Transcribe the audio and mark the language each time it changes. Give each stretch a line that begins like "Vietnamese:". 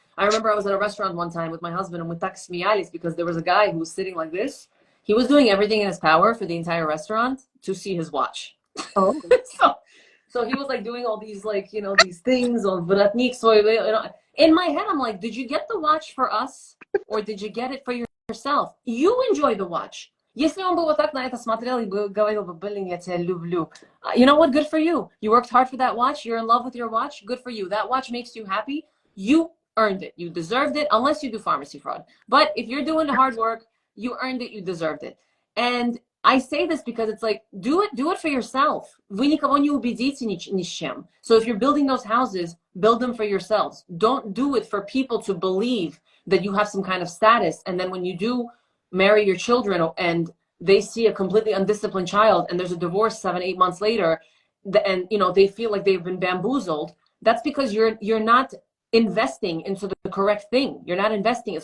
English: I remember I was at a restaurant one time with my husband and with taksmialis because there was a guy who was sitting like this. He was doing everything in his power for the entire restaurant to see his watch. Oh. So he was like doing all these, like, you know, these things on vratnik. So, you know, in my head, I'm like, did you get the watch for us or did you get it for yourself? You enjoy the watch.
Russian: Если он бы вот так на это смотрел и говорил бы, блин, я тебя люблю.
English: You know what? Good for you. You worked hard for that watch. You're in love with your watch. Good for you. That watch makes you happy. You earned it. You deserved it, unless you do pharmacy fraud. But if you're doing the hard work, you earned it. You deserved it. And I say this because it's like, do it for yourself.
Russian: Вы никого не убедите ни с чем.
English: So if you're building those houses, build them for yourselves. Don't do it for people to believe that you have some kind of status. And then when you do marry your children and they see a completely undisciplined child and there's a divorce 7-8 months later, and you know they feel like they've been bamboozled, that's because you're not investing into the correct thing. You're not investing it.